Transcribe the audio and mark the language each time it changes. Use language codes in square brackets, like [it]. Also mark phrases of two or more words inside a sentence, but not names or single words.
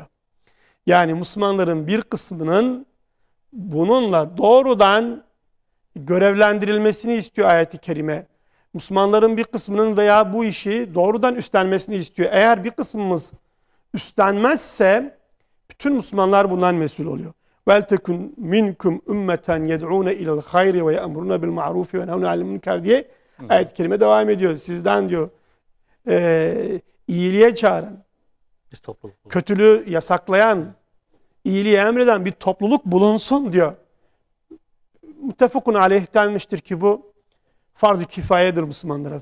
[tr] Yani Müslümanların bir kısmının bununla doğrudan görevlendirilmesini istiyor ayet-i kerime. Müslümanların bir kısmının veya bu işi doğrudan üstlenmesini istiyor. Eğer bir kısmımız üstlenmezse bütün Müslümanlar bundan mesul oluyor. [ar] وَلْتَكُنْ مِنْكُمْ اُمَّةً يَدْعُونَ اِلَى الْخَيْرِ وَيَأْمُرُونَ بِالْمَعْرُوفِ وَيَنْهَوْنَ عَنِ الْمُنكَرِ [tr] diye ayet-i kerime devam ediyor. Sizden diyor iyiliğe çağıran, kötülüğü yasaklayan, iyiliği emreden bir topluluk bulunsun diyor. [ar] متفق عليه [tr] denmiştir ki bu farz-ı kifayedir Müslümanlara.